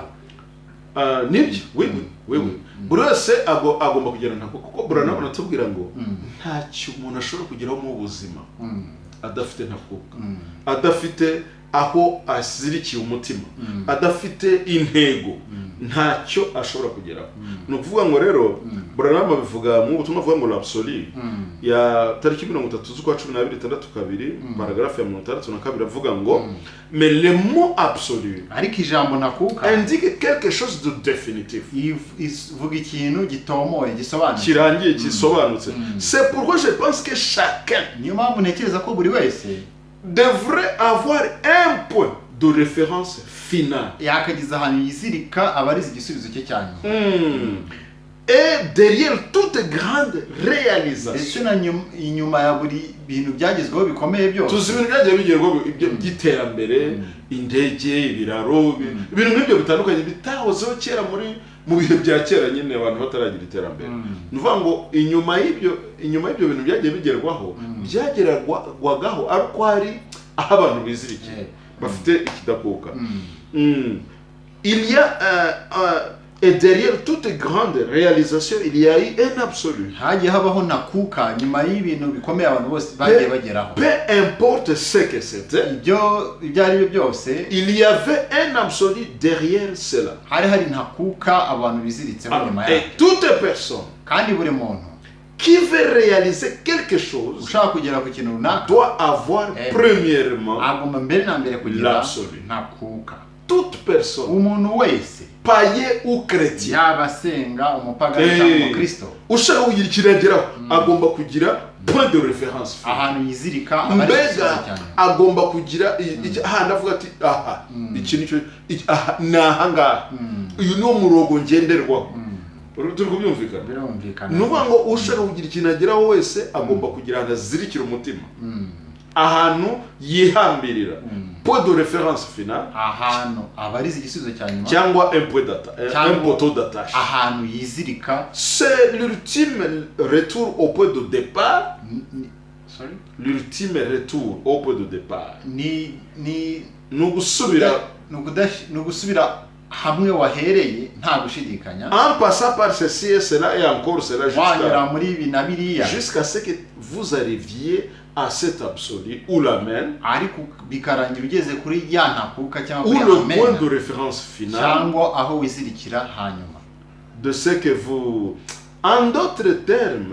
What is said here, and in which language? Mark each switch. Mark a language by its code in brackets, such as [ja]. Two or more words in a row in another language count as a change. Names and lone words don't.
[rw] nibyo wewe buri wese agomba kugira ntakuka kuko Branham aratubwira ngo ntacyo umuntu ashobora kugeraho mu buzima adafite ntakuka adafite aho asirikiye umutima adafite intego ntacyo ashobora kugeraho no kuvuga ngo rero Branham bivuga mu butumwa avuga ngo l'absolu ya tariki 30 z'ukwa 12 paragraphe ya 62 avuga ngo [fr] mais le mot absolu [rw] ariko ijambo ntakuka [fr] indique quelque chose de définitif [rw] ivuga ikintu gitomoye gisobanutse kirangiye gisobanutse [fr] c'est pourquoi je pense que chacun [rw] niyo mpamvu ntekereza ko buri wese [fr] devrait avoir un point de référence finale. [rw] Yakagize ahantu yizirika abariza igisubizo cye cyane. [fr] Et derrière toute grande réalisation. [rw] Ese na inyuma ya buri bintu byagezweho bikomeye byose. Tuzi ibintu byagiye bigerwaho by'iterambere, indege, ibiraro, ibintu nk'ibyo bitandukanye bitahozeho kera mu bihe bya kera nyine abantu bataragira iterambere. Nuvuga ngo inyuma y'ibyo bintu byagiye bigerwaho byagerwagaho ariko hari aho abantu bizirikiye bafite ikidakuka. [fr] Il y a et derrière toute grande réalisation il y a eu un absolu. [rw] Hagiye habaho nakuka nyuma y'ibintu bikomeye abantu bose bagiye bageraho. [fr] Peu importe ce que c'était. [rw] Ibyo ari byo byose. [fr] Il y avait un absolu derrière cela. [rw] Hari nakuka abantu biziritse nyuma yaho. [fr] Et toute personne. [rw] Kandi buri muntu [fr] qui veut réaliser quelque chose [rw] ushaka kugera ku kintu runaka [fr] doit avoir premièrement [rw] agomba mbere na mbere kugira [fr] l'absolu. [rw] Nakuka. [fr] Toute personne. [rw] Umuntu wese [fr] païen ou chrétien [rw] yabasenga umupagani cyangwa umukristo ushaka kugira ikirageraho agomba kugira [fr] point de référence [rw] ahantu yizirika mbega agomba kugira ahantu avuga ati aha ikintu nahangaha uyu ni umurongo ngenderwaho turi kubyumvikana birumvikana nuvuga ngo ushaka kugira ikintu ageraho wese agomba kugira ahantu azirikira umutima ahantu yihambirira [fr] point de référence finale [rw] ahantu abariza igisubizo cya nyuma [fr] cyangwa un point d'attache [rw] ahantu yizirika [fr] c'est l'ultime retour au point de départ. Sorry, l'ultime retour au point de départ [rw] ni nugusubira hamwe wahereye nta gushidikanya [fr] en passant par ceci et cela et encore cela [rw] wanyura muri ibi na biriya [fr] jusqu'à ce que vous arriviez à cet absolu ou l'amen, [rw] ariko bikarangira ugeze kuri ya ntakuka cyangwa [fr] ou [rw] kuri [fr] le [rw] amen [fr] point de référence final [rw] cyangwa aho wizirikira hanyuma [fr] de ce que vous, en d'autres termes,